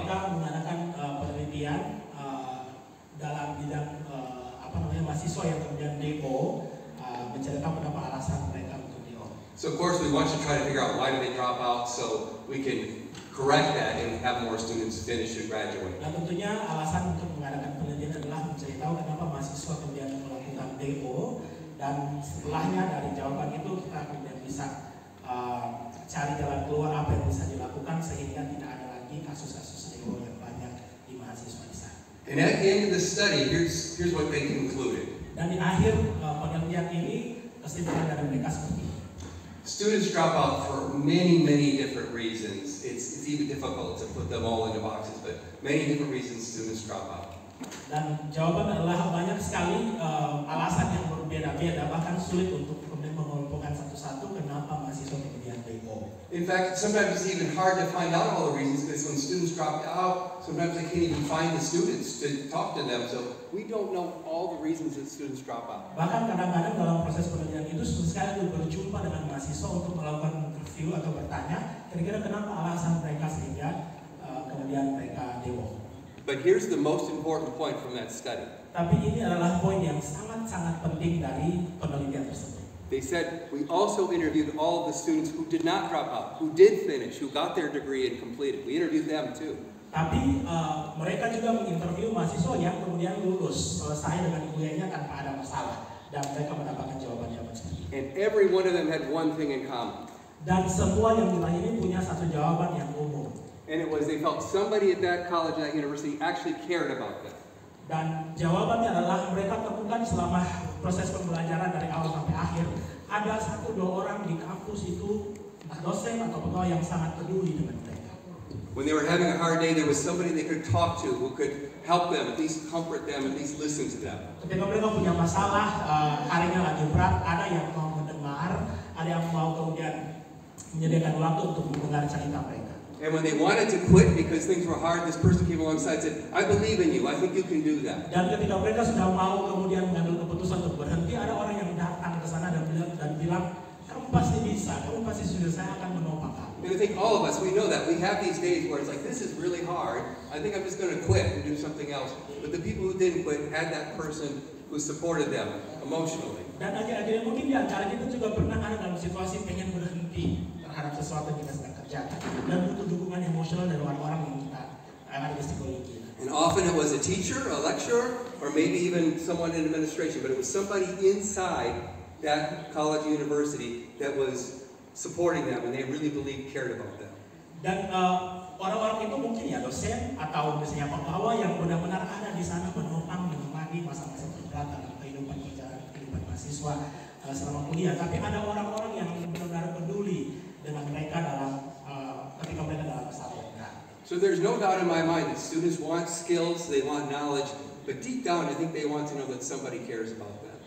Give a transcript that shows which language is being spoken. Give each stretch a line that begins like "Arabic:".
Indonesian: Mereka mengadakan penelitian dalam bidang mahasiswa yang kemudian demo, menceritakan beberapa alasan mereka untuk demo.
English: So of course we want to try to figure out why do they drop out so we can correct that and have more students finish and graduate.
Indonesian: Dan tentunya alasan untuk mengadakan penelitian adalah menceritakan kenapa mahasiswa kemudian melakukan demo, dan setelahnya dari jawaban itu kita kemudian bisa cari jalan keluar apa yang bisa dilakukan sehingga tidak ada lagi kasus-kasus demo yang banyak di mahasiswa di sana.
English: And at the end of the study, here's what they concluded.
Indonesian: Dan di akhir penelitian ini kesimpulan dari mereka seperti ini.
English: Students drop out for many, many different reasons. It's even difficult to put them all into boxes, but many different reasons students drop out.
Indonesian: Dan jawaban adalah banyak sekali alasan yang berbeda-beda, bahkan sulit untuk kemudian mengelompokkan satu-satu kenapa mahasiswa kemudian demo.
English: In fact, sometimes it's even hard to find out all the reasons because when students drop out, sometimes they can't even find the students to talk to them. So we don't know all the reasons that students drop out.
Indonesian: Bahkan kadang-kadang dalam proses penelitian itu sulit sekali berjumpa dengan mahasiswa untuk melakukan interview atau bertanya kira-kira kenapa alasan mereka sehingga kemudian mereka demo.
English: But here's the most important point from that study.
Indonesian: Tapi ini adalah poin yang sangat-sangat penting dari penelitian tersebut.
English: They said, we also interviewed all of the students who did not drop out, who did finish, who got their degree and completed. We interviewed them too.
Indonesian: Tapi mereka juga menginterview mahasiswa yang kemudian lulus, selesai dengan kuliahnya tanpa ada masalah. Dan mereka mendapatkan jawaban-jawaban seperti itu.
English: And every one of them had one thing in common.
Indonesian: Dan semua yang ditanya ini punya satu jawaban yang umum.
English: And it was they felt somebody at that college, that university actually cared about them.
Indonesian: Dan jawabannya adalah mereka temukan selama proses pembelajaran dari awal sampai akhir, ada 1-2 orang di kampus itu, entah dosen atau pegawai yang sangat peduli dengan mereka.
English: When they were having a hard day, there was somebody they could talk to who could help them, at least comfort them, at least listen to them.
Indonesian: Ketika mereka punya masalah, harinya lagi berat, ada yang mau mendengar, ada yang mau kemudian menyediakan waktu untuk mendengar cerita mereka.
English: And when they wanted to quit because things were hard, this person came alongside and said, I believe in you, I think you can do that.
Indonesian: Dan ketika mereka sudah mau kemudian mengambil keputusan untuk berhenti, ada orang yang datang ke sana dan bilang, kamu pasti bisa, kamu pasti sudah, saya akan menopang kamu.
English: And I think all of us, we know that. We have these days where it's like, this is really hard, I think I'm just going to quit and do something else. But the people who didn't quit had that person who supported them emotionally.
Indonesian: Dan akhir-akhirnya mungkin di antara kita juga pernah ada dalam situasi pengen berhenti terhadap sesuatu yang kita sedang kerjakan dan butuh dukungan emosional dari orang-orang yang kita ada di sekeliling kita.
English: And often it was a teacher, a lecturer, or maybe even someone in administration, but it was somebody inside that college university that was supporting them and they really believed cared about them.
Indonesian: Dan orang-orang itu mungkin ya dosen atau misalnya pegawai yang benar-benar ada di sana menopang menemani masa-masa terberat dalam kehidupan mahasiswa selama kuliah, tapi ada orang-orang yang benar-benar peduli dengan mereka dalam ketika mereka dalam masalah.
English: So there's no doubt in my mind that students want skills, they want knowledge, but deep down I think they want to know that somebody cares about them.